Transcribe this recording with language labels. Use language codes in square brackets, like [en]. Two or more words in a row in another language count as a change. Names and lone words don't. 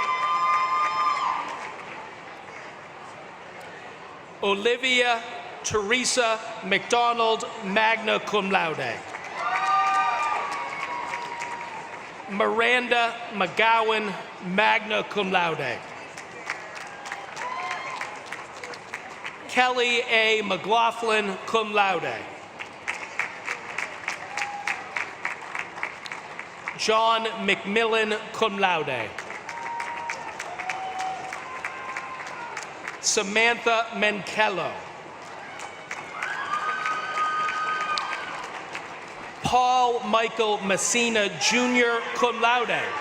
[en] Olivia Teresa McDonald, [la] magna cum laude. [en] Miranda McGowan, [la] magna cum laude. [en] Kelly A. McLaughlin, [la] cum laude. [en] John McMillan, [la] cum laude. [en] Samantha Menkello. Paul Michael Messina Jr., [la] cum laude.